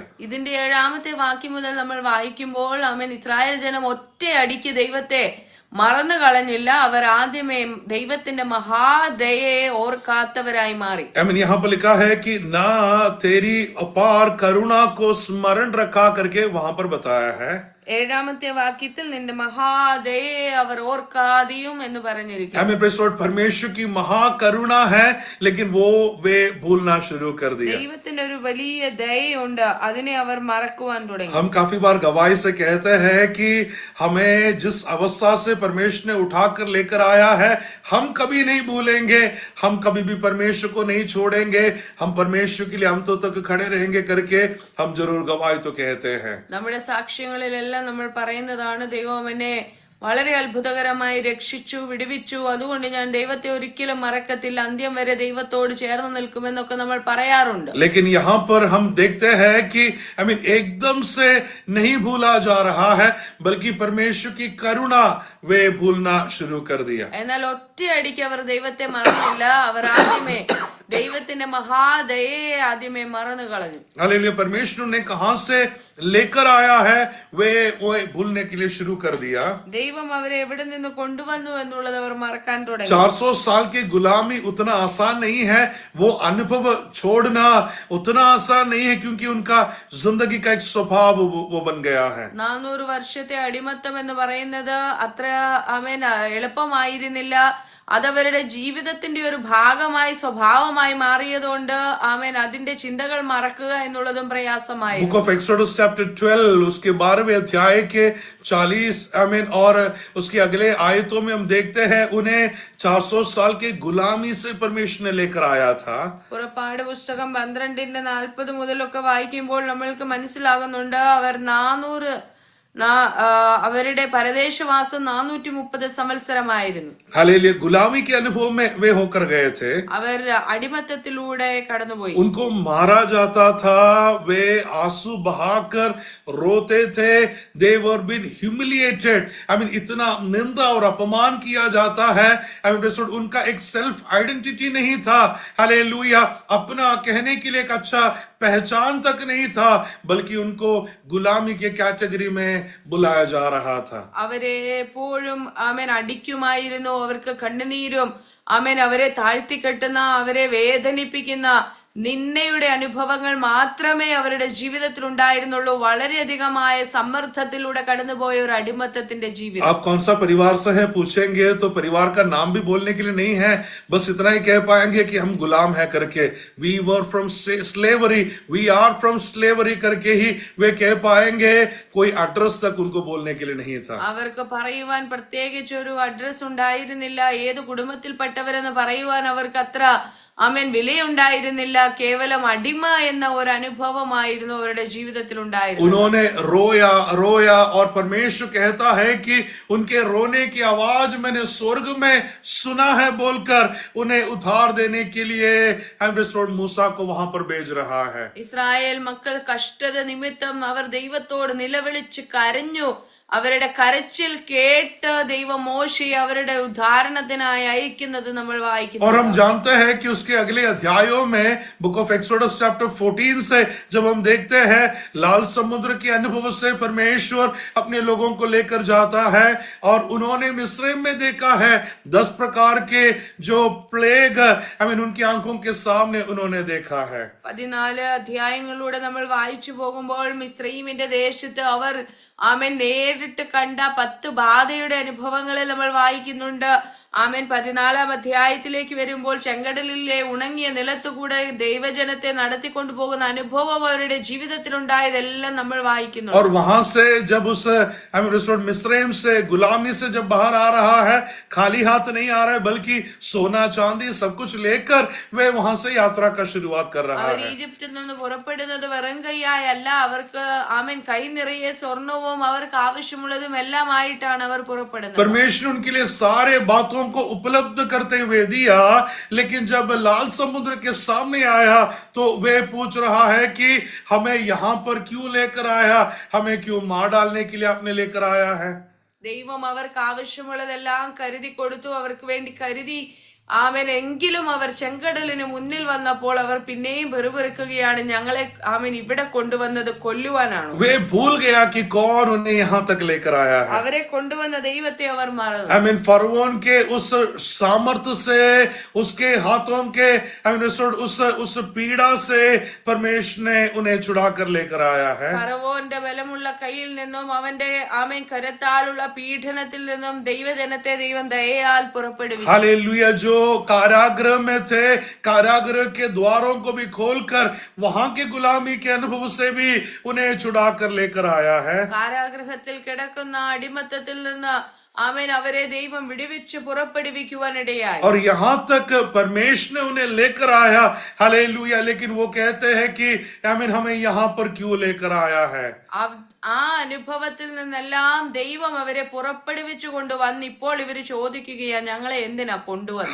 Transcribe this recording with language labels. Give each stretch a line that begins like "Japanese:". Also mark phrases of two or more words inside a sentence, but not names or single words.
Malayalam: ഇതിന്റെ 7ാമത്തെ വാക്യം മുതൽ നമ്മൾ വായിക്കുമ്പോൾ ആമേൻ ഇസ്രായേൽ ജനം ഒറ്റയടിക്ക് ദൈവത്തെ മറന്നു കളഞ്ഞില്ല, അവർ ആദ്യമേ ദൈവത്തിന്റെ മഹാദയയെ ഓർക്കാത്തവരായി മാറി।
Hindi: यहाँ पर लिखा है कि ना तेरी अपार करुणा को स्मरण रखा करके वहां पर बताया है।
Malayalam: 7ാമത്തെ വാക്യത്തിൽ നിന്റെ മഹാദയയെ അവർ ഓർക്കാതെയും എന്ന് പറഞ്ഞിരിക്കുന്നു।
Hindi: परमेश्वर की महाकरुणा है, लेकिन वो वे भूलना शुरू कर दिया।
Malayalam: ദൈവത്തിന്റെ ഒരു വലിയ ദയയുണ്ട്, അതിനെ അവർ മറക്കുവാൻ തുടങ്ങി।
Hindi: हम काफी बार गवाही से कहते हैं कि हमें जिस अवस्था से परमेश्वर ने उठाकर लेकर आया है, हम कभी नहीं भूलेंगे, हम कभी भी परमेश्वर को नहीं छोड़ेंगे, हम परमेश्वर के लिए अंतों तक खड़े रहेंगे करके हम जरूर गवाही तो कहते हैं।
Malayalam: നമ്മുടെ സാക്ഷ്യങ്ങളിലെല്ലാം നമ്മൾ പറയുന്നതാണ്, ദൈവം എന്നെ വളരെ അത്ഭുതകരമായി രക്ഷിച്ചു, വിടുവിച്ചു, അതുകൊണ്ട് ഞാൻ ദൈവത്തെ ഒരിക്കലും മറക്കത്തില്ല, അന്ത്യം വരെ ദൈവത്തോട് ചേർന്ന് നിൽക്കുമെന്നൊക്കെ നമ്മൾ പറയാറുണ്ട്।
Hindi: लेकिन यहाँ पर हम देखते हैं कि एकदम से नहीं भूला जा रहा है, बल्कि परमेश्वर की करुणा वे भूलना शुरू कर दिया।
Malayalam: എന്നാൽ ഒറ്റയടിക്ക് അവർ ദൈവത്തെ മറന്നില്ല, അവർ ആദ്യമേ ദൈവത്തിന്റെ മഹാദയയെ ആദ്യമേ മറന്നു കളഞ്ഞു।
Hindi: हालेलुया। परमेश्वर ने कहां से लेकर आया है वे भूलने के लिए शुरू कर दिया।
Malayalam: ദൈവം അവരെ എവിടെ നിന്ന് കൊണ്ടുവന്നു എന്നുള്ളത് അവർ മറക്കാൻ തുടങ്ങി।
Hindi: 400 साल की गुलामी उतना आसान नहीं है, वो अनुभव छोड़ना उतना आसान नहीं है, क्योंकि उनका जिंदगी का एक स्वभाव वो बन गया है।
Malayalam: 400 വർഷത്തെ അടിമത്തം എന്ന് പറയുന്നത് അത്ര ആമേൻ എളുപ്പമായിരുന്നില്ല, അതവരുടെ ജീവിതത്തിന്റെ ഒരു ഭാഗമായി സ്വഭാവമായി മാറിയതുകൊണ്ട് ആമേൻ അതിന്റെ ചിന്തകൾ മറക്കുക എന്നുള്ളതും പ്രയാസമായി।
English: Book of Exodus chapter
Hindi: 12 उसके 12वें अध्याय के 40 आमीन और उसके अगले आयतों में हम देखते हैं उन्हें 400 साल की गुलामी से परमेश्वर ने लेकर आया था।
Malayalam: പുറപ്പാട് പുസ്തകം 12ന്റെ 40 മുതലൊക്കെ വായിക്കുമ്പോൾ നമ്മൾക്ക് മനസ്സിലാകുന്നുണ്ട് അവർ 400 അവരുടെ പരദേശവാസം 430 സംവത്സരമായിരുന്നു।
Hindi: हालेलुया। गुलामी के अनुभव में वे होकर गए थे,
Malayalam: അവർ അടിമത്തത്തിലൂടെ കടന്നുപോയി।
Hindi: उनको मारा जाता था, वे आंसू बहाकर रोते थे,
English: they were being humiliated,
Hindi: इतना निंदा और अपमान किया जाता है। उनका एक
English: self identity
Hindi: नहीं था, हालेलुया, अपना कहने के लिए एक अच्छा पहचान तक नहीं था, बल्कि उनको गुलामी के कैटेगरी में बुलाया जा रहा था।
Malayalam: അവരെ എപ്പോഴും ആമേൻ അടിക്കുമായിരുന്നു, അവർക്ക് കണ്ണുനീരും ആമേൻ അവരെ താഴ്ത്തിക്കെട്ടുന്ന, അവരെ വേദനിപ്പിക്കുന്ന നിന്നയുടെ അനുഭവങ്ങൾ മാത്രമേ അവരുടെ ജീവിതത്തിൽ ഉണ്ടായിരുന്നുള്ളൂ। വളരെയധികമായ സമ്മർദ്ദത്തിലൂടെ കടന്നുപോയ ഒരു അടിമത്തത്തിന്റെ ജീവിതം।
Hindi: आप कौन सा परिवार से है पूछेंगे तो परिवार का नाम भी बोलने के लिए नहीं है, बस इतना ही कह पाएंगे कि हम गुलाम है करके,
English: we were from slavery, we are from slavery
Hindi: करके ही वे कह पाएंगे, कोई एड्रेस तक उनको बोलने के लिए नहीं था।
Malayalam: അവർക്ക് പറയുവാൻ പ്രത്യേകിച്ച് ഒരു അഡ്രസ് ഉണ്ടായിരുന്നില്ല, ഏത് കുടുംബത്തിൽപ്പെട്ടവരെന്ന് പറയുവാൻ അവർക്ക് അത്ര ആമേൻ വിലയുണ്ടായിരുന്നില്ല. കേവലം അടിമ എന്ന ഒരു അനുഭവമായിരുന്നു അവരുടെ ജീവിതത്തിൽ ഉണ്ടായിരുന്നത്.
Hindi: उन्होंने रोया रोया और परमेश्वर कहता है कि उनके रोने की आवाज मैंने स्वर्ग में सुना है बोलकर उन्हें उद्धार देने के लिए मूसा को वहां पर भेज रहा है.
Malayalam: ഇസ്രായേൽ മക്കൾ കഷ്ടത നിമിത്തം അവർ ദൈവത്തോട് നിലവിളിച്ച് കരഞ്ഞു. അവരുടെ കരച്ചിൽ കേട്ട് ദൈവം മോശയെ അവരുടെ ഉദ്ധാരണത്തിനായി അയക്കുന്നത് നമ്മൾ വായിക്കുന്നു.
Hindi: और हम जानते हैं कि उसके अगले अध्यायों में
English: Book of Exodus chapter
Hindi: 14 से जब हम देखते हैं लाल समुद्र के अनुभव से परमेश्वर अपने लोगों को लेकर जाता है और उन्होंने मिस्रैम में देखा है 10 प्रकार के जो प्लेग उनकी आंखों के सामने उन्होंने देखा है.
Malayalam: 14 അധ്യായങ്ങളിലൂടെ നമ്മൾ വായിച്ചു പോകുമ്പോൾ മിസ്രയീമിന്റെ ദേശത്ത് അവർ ആമേൻ നേരിട്ട് കണ്ട 10 ബാധയുടെ അനുഭവങ്ങളെ നമ്മൾ വായിക്കുന്നുണ്ട്. ആമേൻ 14 അധ്യായത്തിലേക്ക് വരുമ്പോൾ ചെങ്കടലിലെ ഉണങ്ങിയ നിലത്തുകൂടെ ദൈവജനത്തെ നടത്തിക്കൊണ്ടുപോകുന്ന അനുഭവം അവരുടെ ജീവിതത്തിൽ ഉണ്ടായതെല്ലാം നമ്മൾ വായിക്കുന്നു.
Hindi: और वहां से जब उस मिस्रैम से गुलामी से जब बाहर आ रहा है, खाली हाथ नहीं आ रहा है बल्कि सोना चांदी सब कुछ लेकर वे वहां से यात्रा का शुरुआत कर रहा
Malayalam: അവർ
Hindi: है.
Malayalam: ഈജിപ്തിൽ നിന്ന് പുറപ്പെടുന്നത് വെറും കൈയായല്ല. അവർക്ക് ആമേൻ കൈ നിറയെ സ്വർണവും അവർക്ക് ആവശ്യമുള്ളതും എല്ലാമായിട്ടാണ് അവർ പുറപ്പെടുന്നത്.
Hindi: परमेश्वर उनके लिए सारे बातों को उपलब्ध करते हुए दिया, लेकिन जब लाल समुद्र के सामने आया तो वे पूछ रहा है कि हमें यहां पर क्यों लेकर आया, हमें क्यों मार डालने के लिए आपने लेकर आया है.
Malayalam: ദൈവം അവർക്ക് ആവശ്യമുള്ളതെല്ലാം കരുതി കൊടുത്തു. അവർക്ക് വേണ്ടി കരുതി. ആമേൻ എങ്കിലും അവർ ചെങ്കടലിന് മുന്നിൽ വന്നപ്പോൾ അവർ പിന്നെയും വെറുപെറുക്കുകയാണ്. ഞങ്ങളെ ആമേൻ ഇവിടെ കൊണ്ടുവന്നത് കൊല്ലുവാനാണ്.
Hindi: वे भूल गया कि कौन उन्हें यहां तक लेकर आया है.
Malayalam: അവരെ കൊണ്ടുവന്ന ദൈവത്തെ അവർ മറന്നു.
Hindi: फरवोन के उस सामर्थ्य से, उसके हाथों के उस पीड़ा से परमेश्वर ने उन्हें छुड़ा कर लेकर आया है.
Malayalam: ഫറവോന്റെ ബലമുള്ള കയ്യിൽ നിന്നും അവന്റെ ആമേൻ കരത്താലുള്ള പീഡനത്തിൽ നിന്നും ദൈവജനത്തെ ദൈവം ദയയാൽ പുറപ്പെടുവിച്ചു.
Hindi: हालेलुया. जो कारागृह में थे, कारागृह के द्वारों को भी खोलकर वहां के गुलामी के अनुभव से भी उन्हें छुड़ा कर लेकर आया है.
Malayalam: കാരാഗൃഹത്തിൽ കിടക്കുന്ന അടിമത്തത്തിൽ നിന്ന് ആമേൻ അവരെ ദൈവം വിടുവിച്ച് പുറപ്പെടുവിക്കുവാനിടയായി.
Hindi: और यहाँ तक परमेश्वर ने उन्हें लेकर आया. हालेलुया. लेकिन वो कहते हैं कि आमीन हमें यहाँ पर क्यों लेकर आया है.
Malayalam: ആ അനുഭവത്തിൽ നിന്നെല്ലാം ദൈവം അവരെ പുറപ്പെടുവിച്ചു കൊണ്ടുവന്ന് ഇപ്പോൾ ഇവര് ചോദിക്കുകയാ ഞങ്ങളെ എന്തിനാ കൊണ്ടുവന്നത്.